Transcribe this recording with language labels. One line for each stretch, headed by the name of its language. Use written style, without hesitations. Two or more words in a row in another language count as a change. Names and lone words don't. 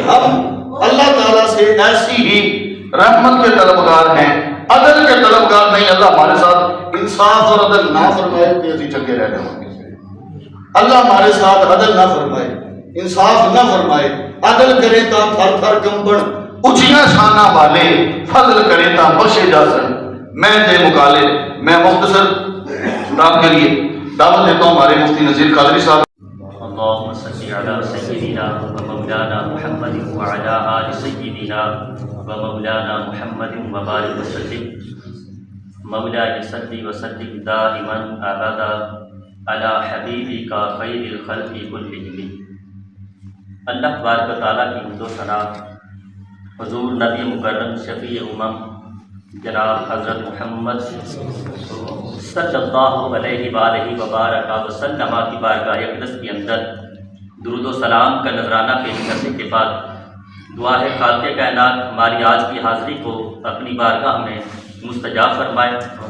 Urdu: ہم اللہ تعالیٰ سے ایسی ہی رحمت کے طلبگار ہیں، عدل کے طلبگار نہیں۔ اللہ ہمارے ساتھ انصاف اور عدل نہ فرمائے کہ
Punjabi: اسی چنگے رہنے ہوں گے،
Urdu: اللہ ہمارے ساتھ عدل نہ فرمائے، انصاف نہ فرمائے،
Punjabi: عدل کرے تا تھر تھر کمبڑ اونچیاں شانہ والے، فضل کرے تا بخشے جاسن، میں دے مکالے۔
Urdu: میں مختصر خطاب کے لیے دعوت دیتا ہوں ہمارے مفتی نذیر قادری صاحب۔
Arabic: اللهم صل على سيدنا ومولانا محمد وعلى آل سيدنا ومولانا محمد وبارك وسلم مولاي صل وسلم دائما ابدا على حبيبك خير الخلق كلهم۔
Urdu: اللہ تبارک و تعالیٰ کی حمد و ثنا حضور نبی مکرم شفیع امم جناب حضرت محمد
Arabic: صلی اللہ علیہ وآلہ وبارک وسلم
Urdu: کی بارگاہ اقدس کے اندر درود و سلام کا نذرانہ پیش کرنے کے بعد دعا ہے خالق کائنات ہماری آج کی حاضری کو اپنی بارگاہ میں مستجاب فرمائے۔